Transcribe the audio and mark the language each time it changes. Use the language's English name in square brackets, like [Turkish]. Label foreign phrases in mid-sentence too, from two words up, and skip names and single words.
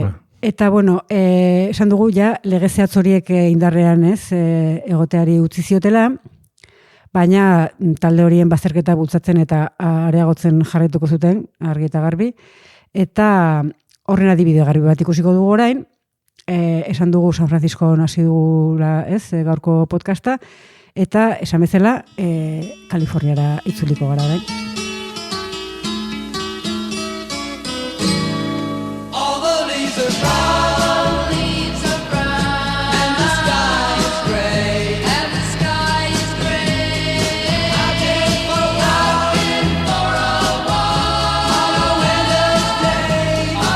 [Basque] Eta, esan dugu ja, lege zehatz horiek indarrean, ez, egoteari utzi ziotela, baina talde horien bazterketa bultzatzen eta areagotzen jarraituko zuten, argi eta garbi, eta horren adibide garbi bat ikusiko dugu orain, esan dugu San Francisco hasi dugula, ez, gaurko podcasta, eta esan bezala Kaliforniara itzuliko gara da. [English] All the leaves are brown. And the sky is gray. I've been for a walk on a winter's day.